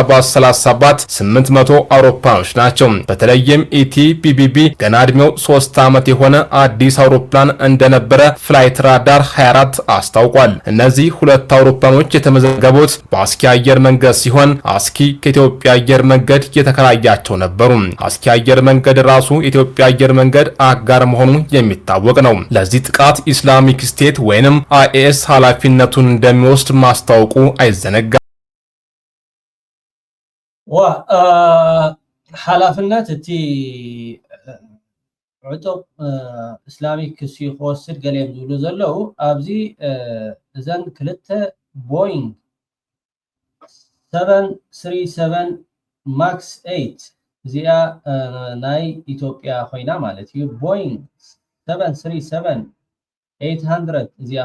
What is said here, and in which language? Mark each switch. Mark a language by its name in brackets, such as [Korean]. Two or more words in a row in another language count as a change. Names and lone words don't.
[Amharic] 737 800 አውሮፕላኖች ናቸው። በተለይም ኢቲ-ቢቢቢ ገና እድሜው 3 ዓመት የሆነ አዲስ አውሮፕላን እንደነበረ ፍላይት ራዳር 24 አስታውቋል። እነዚህ ሁለት አውሮፕላኖች የተመዘገቡት በአስኪ አየር መንገድ ሲሆን አስኪ ከኢትዮጵያ አየር መንገድ የተከራያቸው ነበሩ። አስኪ አየር መንገድ ራሱ የኢትዮጵያ አየር መንገድ አጋር መሆኑ የሚታወቅ ነው። ለዚህ ጥቃት ኢስላሚክ ስቴት ወይንም አይኤስ ኃላፊነቱን እንደሚወስድ ማስታወቁ አይዘነጋም። [Tigrinya] ኃላፊነት እቲ ዕጡቅ ኢስላሚክ ሲወስድ ገሌም ዝብሉ ዘለው ኣብዚ እዘን ክልተ ቦይንግ 737 ማክስ 8 እዚኣ ናይ ኢትዮጵያ ኮይና ማለት እዩ። ቦይንግ 737 800 እዚኣ